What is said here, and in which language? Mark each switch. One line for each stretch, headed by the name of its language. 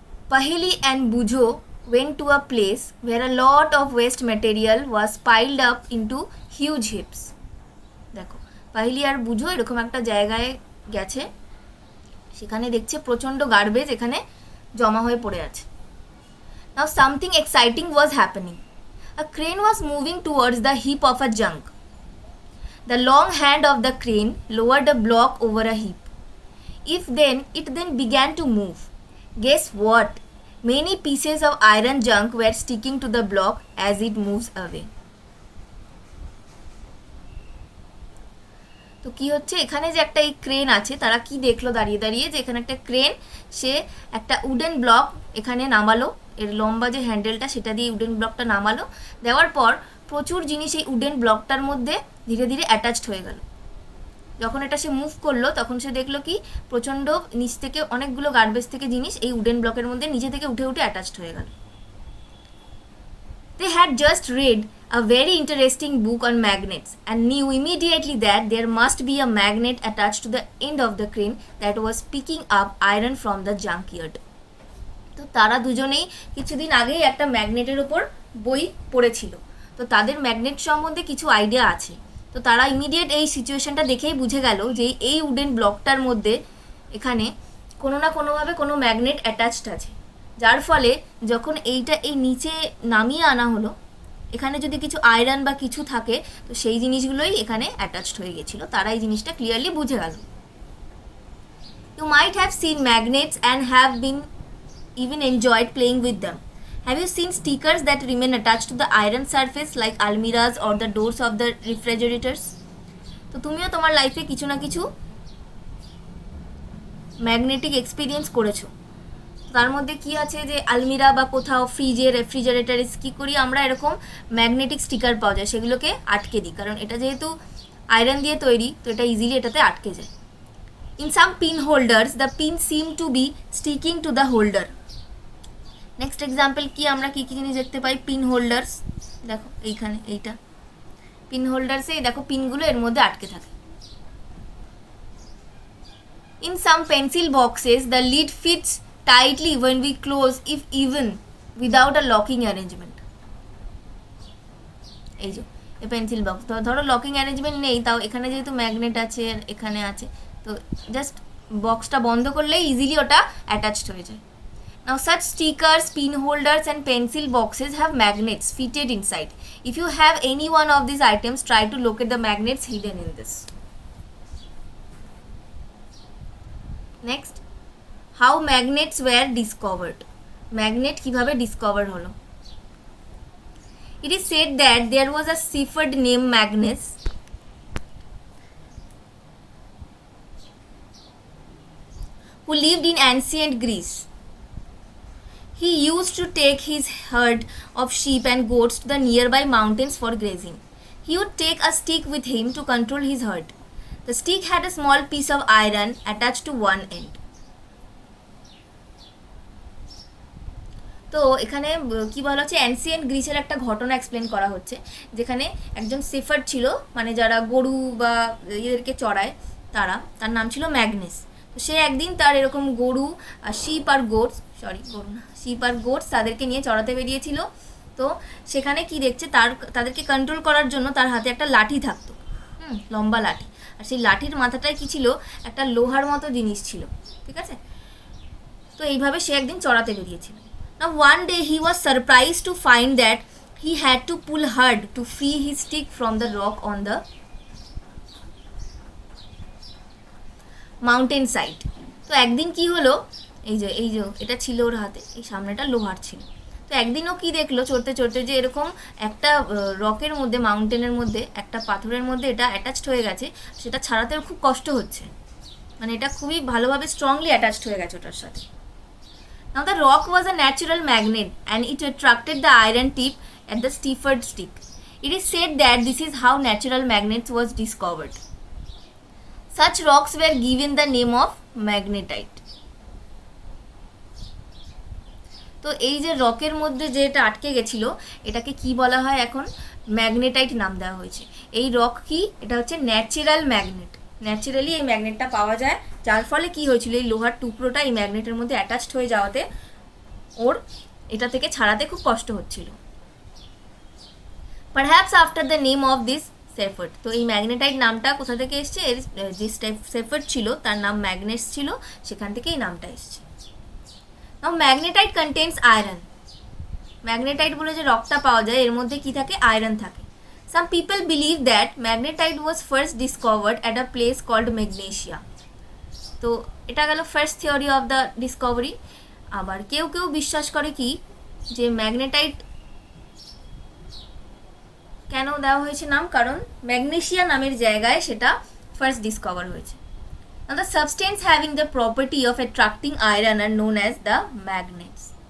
English: Paheli and Bujo went to a place where a lot of waste material was piled up into huge heaps.
Bangla: দেখো, পাহেলি আর বুঝো এরকম একটা জায়গায় গেছে, সেখানে দেখছে প্রচণ্ড গার্বেজ এখানে জমা হয়ে পড়ে আছে।
English: Now something exciting was happening. A crane was moving towards the heap of a junk. The long hand of the crane lowered a block over a heap. It then began to move. Guess what? Many pieces of iron junk were sticking to the block as it moves away.
Bangla: তো কি হচ্ছে, এখানে যে একটা এই crane আছে, তারা কি দেখলো দাঁড়িয়ে দাঁড়িয়ে যে এখানে একটা ক্রেন, সে একটা উডেন ব্লক এখানে নামালো, এর লম্বা যে হ্যান্ডেলটা সেটা দিয়ে উডেন ব্লকটা নামালো, দেওয়ার পর প্রচুর জিনিস এই উডেন ব্লকটার মধ্যে ধীরে ধীরে অ্যাটাচড হয়ে গেল। যখন এটা সে মুভ করলো তখন সে দেখলো কি প্রচণ্ড নিচ থেকে অনেকগুলো গার্বেজ থেকে জিনিস এই উডেন ব্লকের মধ্যে নিচে থেকে উঠে উঠে অ্যাটাচড হয়ে গেল।
English: They had just read a very interesting book on magnets and knew immediately that there must be a magnet attached to the end of the crane that was picking up iron from the junkyard.
Bangla: তো তারা দুজনেই কিছুদিন আগেই একটা ম্যাগনেটের ওপর বই পড়েছিল, তো তাদের ম্যাগনেট সম্বন্ধে কিছু আইডিয়া আছে। তো তারা ইমিডিয়েট এই সিচুয়েশনটা দেখেই বুঝে গেল যে এই উডেন ব্লকটার মধ্যে এখানে কোনো না কোনোভাবে কোনো ম্যাগনেট অ্যাটাচড আছে, যার ফলে যখন এইটা এই নিচে নামিয়ে আনা হলো, এখানে যদি কিছু আয়রন বা কিছু থাকে তো সেই জিনিসগুলোই এখানে অ্যাটাচড হয়ে গেছিলো। তারা এই জিনিসটা ক্লিয়ারলি বুঝে গেল।
English: You might have seen magnets and have been even enjoyed playing with them. Have you seen stickers that remain attached to the iron surface like almiras or the doors of the refrigerators?
Bangla: তো তুমিও তোমার লাইফে কিছু না কিছু magnetic experience করেছো। তার মধ্যে কি আছে যে আলমিরা বা কোথাও ফ্রিজে রেফ্রিজারেটারে কী করি আমরা, এরকম ম্যাগনেটিক স্টিকার পাওয়া যায়, সেগুলোকে আটকে দিই, কারণ এটা যেহেতু আয়রন দিয়ে তৈরি তো এটা ইজিলি এটাতে আটকে যায়।
English: In some pin holders the pins seem to be sticking to the holder.
Bangla: Next example কি, আমরা কী কী জিনিস দেখতে পাই? পিন হোল্ডার্স, দেখো এইখানে এইটা পিন হোল্ডার্সে দেখো পিনগুলো এর মধ্যে আটকে থাকে।
English: In some pencil boxes the lead fits tightly when we close if even without a locking arrangement.
Bangla: এই যে এই পেন্সিল বক্স, ধরো লকিং অ্যারেঞ্জমেন্ট নেই, তাও এখানে যেহেতু ম্যাগনেট আছে এখানে আছে, তো জাস্ট বক্সটা বন্ধ করলেই ইজিলি ওটা অ্যাটাচড হয়ে যায়।
English: Now such stickers, pin holders and pencil boxes have magnets fitted inside. If you have any one of these items, try to locate the magnets hidden in this. Next, how magnets were discovered.
Bangla: Magnet কিভাবে discover হলো?
English: It is said that there was a shepherd named Magnus who lived in ancient Greece. He used to take his herd of sheep and goats to the nearby mountains for grazing. He would take a stick with him to control his herd. The stick had a small piece of iron attached to one end.
Bangla: তো এখানে কি বলা হচ্ছে, ancient গ্রিসের একটা ঘটনা explain করা হচ্ছে, যেখানে একজন শেফার্ড ছিল, মানে যারা গরু বা এদেরকে চড়ায় তার নাম ছিল ম্যাগনেস। তো সে একদিন তার এরকম গরু আর শিপ আর গোটস তাদেরকে নিয়ে চড়াতে বেরিয়েছিল। তো সেখানে কি দেখছে, তাদেরকে কন্ট্রোল করার জন্য তার হাতে একটা লাঠি থাকতো, লম্বা লাঠি, আর সেই লাঠির মাথাটায় কি ছিল, একটা লোহার মতো জিনিস ছিল, ঠিক আছে। তো এইভাবে সে একদিন চড়াতে বেরিয়েছিল।
English: Now one day he was surprised to find that he had to pull hard to free his stick from the rock on the mountain side.
Bangla: তো একদিন কি হলো, এই যে এটা ছিল ওর হাতে, এই সামনেটা লোহার ছিল। তো একদিনও কি দেখলো চড়তে চড়তে যে এরকম একটা রকের মধ্যে, মাউন্টেনের মধ্যে একটা পাথরের মধ্যে এটা অ্যাটাচড হয়ে গেছে, সেটা ছাড়াতে ওর খুব কষ্ট হচ্ছে, মানে এটা খুবই ভালোভাবে স্ট্রংলি অ্যাটাচড হয়ে গেছে ওটার সাথে।
English: Now the rock was a natural magnet and it attracted the iron tip at the stiffered stick. It is said that this is how natural magnets was discovered. Such rocks were given the name of magnetite.
Bangla: তো এই যে রকের মধ্যে যে এটা আটকে গেছিল, এটাকে কি বলা হয় এখন? ম্যাগনেটাইট নাম দেওয়া হয়েছে। এই রক কি? এটা হচ্ছে ন্যাচারাল ম্যাগনেট, ন্যাচারালি এই ম্যাগনেটটা পাওয়া যায়, যার ফলে কি হয়েছিল, এই লোহার টুকরোটা এই ম্যাগনেটের মধ্যে অ্যাটাচড হয়ে যাওয়াতে ওর এটা থেকে ছাড়াতে খুব কষ্ট হচ্ছিল।
English: Perhaps after the name of this shepherd.
Bangla: তো এই ম্যাগনেটাইট নামটা কোথা থেকে এসছে? এর যে সেফার্ট ছিল তার নাম ম্যাগনেস ছিল, সেখান থেকে এই নামটা এসছে।
English: Now magnetite contains iron.
Bangla: ম্যাগনেটাইট বলে যে রকটা পাওয়া যায় এর মধ্যে কি থাকে? আয়রন থাকে।
English: Some people believe that magnetite was first discovered at a place called Magnesia.
Bangla: তো এটা গেল first theory of the Discovery. আবার কেউ কেউ বিশ্বাস করে কি যে ম্যাগনেটাইট কেন দেওয়া হয়েছে নাম? কারণ ম্যাগনেশিয়া নামের জায়গায় সেটা ফার্স্ট ডিসকভার হয়েছে।
English: Now the substance having the property of attracting iron are known as the magnets.